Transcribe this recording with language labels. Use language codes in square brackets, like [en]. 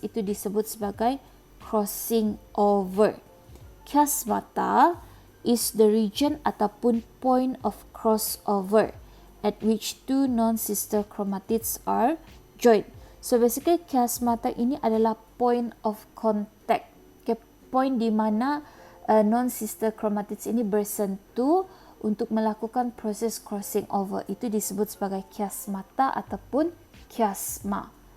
[id] Itu disebut sebagai crossing over. [en] Chiasmata is the region [id] ataupun [en] point of crossover at which two non-sister chromatids are joined. So basically chiasmata [id] ini adalah [en] point of contact. [id] Okay, point di mana non-sister chromatids ini bersentuh untuk melakukan proses crossing over. Itu disebut sebagai chiasmata ataupun chiasma.